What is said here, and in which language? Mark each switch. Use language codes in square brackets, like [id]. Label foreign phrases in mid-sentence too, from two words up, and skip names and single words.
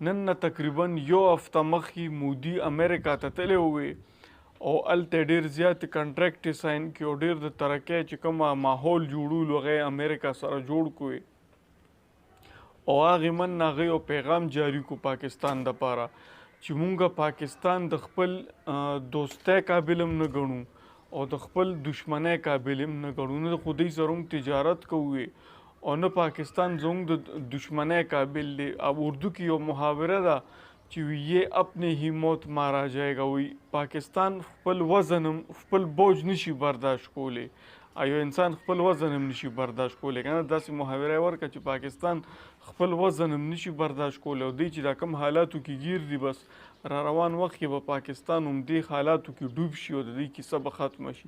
[ps] نن نه تقریبا یو هفته مخکې مودي امریکا ته تللی وی او هلته ډېر زیات کنټریکټ ساین کړي او ډېر د ترقۍ چې کومه ماحول جوړولو هغه امریکا سره جوړ کړی او هغې من نه هغه یو پیغام جاري کو پاکستان دپاره چې مونږ پاکستان د خپل دوستۍ قابل هم نه ګڼو او د خپل دشمنۍ قابل هم نه ګڼو. نه د خو دوی سره موږ تجارت کوو او نه پاکستان زموږ د دشمنۍ قابل دی. اب اردو کې یو محاوره ده چې [ur] یہ اپنے ہی موت مارا جائے گا. [ps] وی پاکستان خپل وزن هم خپل بوج نشي برداشت کولی. یو انسان خپل وزن هم نشي برداشت کولی. کنه داسې محاوره ورکړه چې پاکستان خپل وزن هم نشي برداشت کولی او دوی چې دا کوم حالاتو کې گیر دي بس را روان وخت کې به پاکستان هم دې حالاتو کې ډوب شي او د دوی کیسه به ختمه شي.